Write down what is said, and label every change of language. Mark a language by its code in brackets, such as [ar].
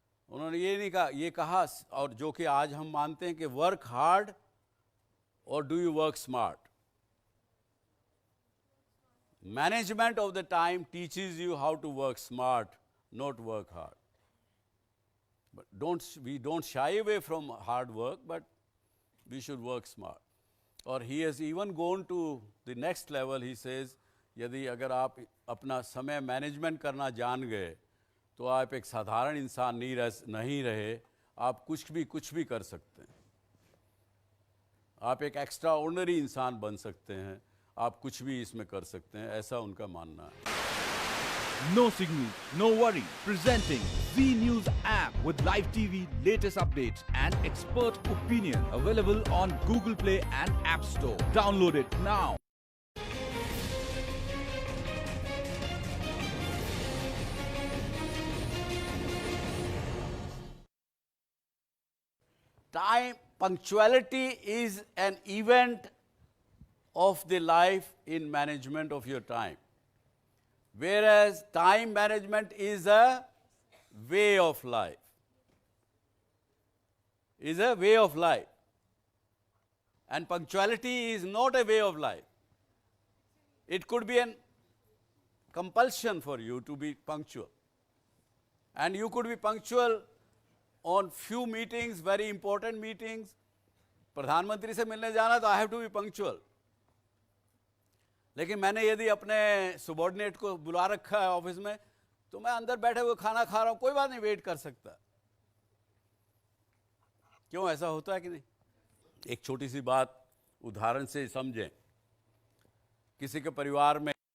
[hi] उन्होंने ये नहीं कहा, ये कहा, और जो कि आज हम मानते हैं कि [en] work hard [hi] और [en] Do you work smart. Management of the time teaches you how to work smart, not work hard. But we don't shy away from hard work, but we should work smart. और he has even gone to the next level. He says, [hi] यदि अगर आप अपना समय management करना जान गए तो आप एक साधारण इंसान नहीं रहे, आप कुछ भी कर सकते हैं। आप एक एक्स्ट्रा ऑर्डिनरी इंसान बन सकते हैं, आप कुछ भी इसमें कर सकते हैं, ऐसा उनका मानना है। [en] No signal, no worry. Presenting Z News app with live TV, latest updates and expert opinion. Available on Google Play and App Store. Download it now. Time, punctuality is an event of the life in management of your time. Whereas time management is a way of life. Is a way of life. And punctuality is not a way of life. It could be a compulsion for you to be punctual. And you could be punctual on few meetings, very important meetings. [hi] प्रधानमंत्री से मिलने जाना तो [en] I have to be punctual. [hi] लेकिन मैंने यदि अपने subordinate को बुला रखा है ऑफिस में, तो मैं अंदर बैठे हुए खाना खा रहा हूं, कोई बात नहीं, वेट कर सकता। क्यों ऐसा होता है कि नहीं? एक छोटी सी बात उदाहरण से समझें। किसी के परिवार में